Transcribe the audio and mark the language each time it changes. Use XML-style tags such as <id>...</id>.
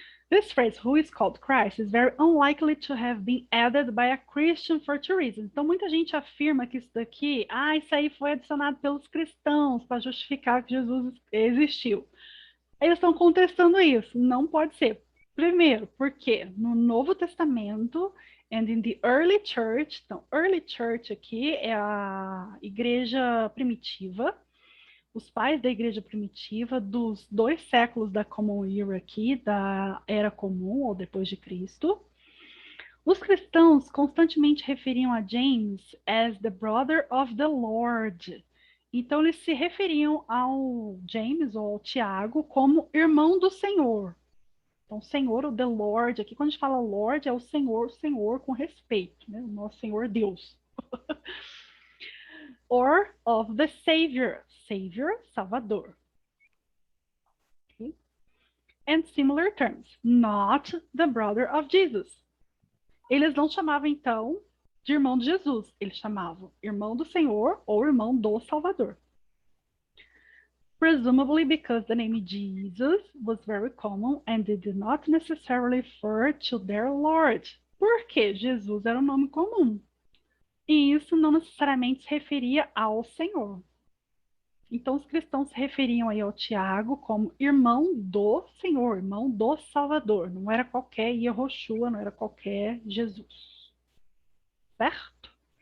<en>This phrase, who is called Christ, is very unlikely to have been added by a Christian for two reasons.</en> <pt>Então, muita gente afirma que isso daqui, isso aí foi adicionado pelos cristãos para justificar que Jesus existiu. Eles estão contestando isso. Não pode ser. Primeiro, porque no Novo Testamento</pt> <en>and in the early church,</en> <pt>então, early church aqui é a igreja primitiva, os pais da igreja primitiva dos 2 séculos da Common Era aqui, da Era Comum ou depois de Cristo. Os cristãos constantemente referiam a James</pt> <en>as the brother of the Lord.</en> <pt>Então, eles se referiam ao James ou ao Tiago como irmão do Senhor. Então, Senhor,</pt> <en>o the Lord,</en> <pt>aqui quando a gente fala Lord, é o Senhor com respeito, né? O nosso Senhor Deus.</pt> <en>Or of the Savior,</en> <pt>Salvador.</pt> <en>Okay. And similar terms, not the brother of Jesus.</en> <pt>Eles não chamavam, então, de irmão de Jesus. Eles chamavam irmão do Senhor ou irmão do Salvador.</pt> <en>Presumably because the name Jesus was very common and they did not necessarily refer to their Lord.</en> <pt>Porque Jesus era um nome comum. E isso não necessariamente se referia ao Senhor. Então, os cristãos se referiam aí ao Tiago como irmão do Senhor, irmão do Salvador. Não era qualquer Yehoshua, não era qualquer Jesus. Certo?</pt>